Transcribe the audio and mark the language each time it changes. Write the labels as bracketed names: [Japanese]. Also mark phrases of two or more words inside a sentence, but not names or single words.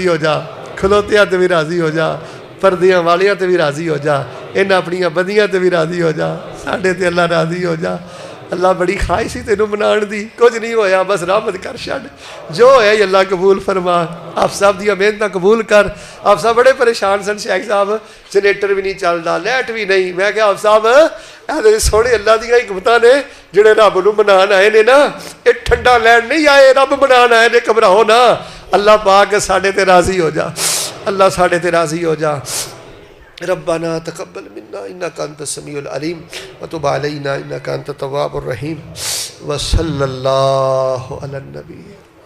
[Punjabi] ہو جا کھلوتیاں تے بھی راضی ہو جا پردیاں والیاں تے بھی راضی ہو جا ان اپنیاں بدیاں تے بھی راضی ہو جا ساڈے تے اللہ راضی ہو جا اللہ بڑی خواہش سی تینوں منان دی کچھ نہیں ہویا بس رحمت کر چھڈ جو ہے اللہ قبول فرما آپ صاحب دیا محنتاں قبول کر آپ صاحب بڑے پریشان سن شیخ صاحب جنریٹر بھی نہیں چلدا لائٹ بھی نہیں میں کہ آپ صاحب اے سونے اللہ دیاں حکمتاں نے جڑے رب نوں منان آئے نے نا اے ٹھنڈا لین نہیں آئے رب منان آئے نے گھبراؤ نا اللہ پاک ساڈے تے راضی ہو جا اللہ ساڈے تے راضی ہو جا [Arabic] ربنا تقبل منا انك انت السميع العليم وتب علينا انك انت التواب الرحيم وصلى الله على النبي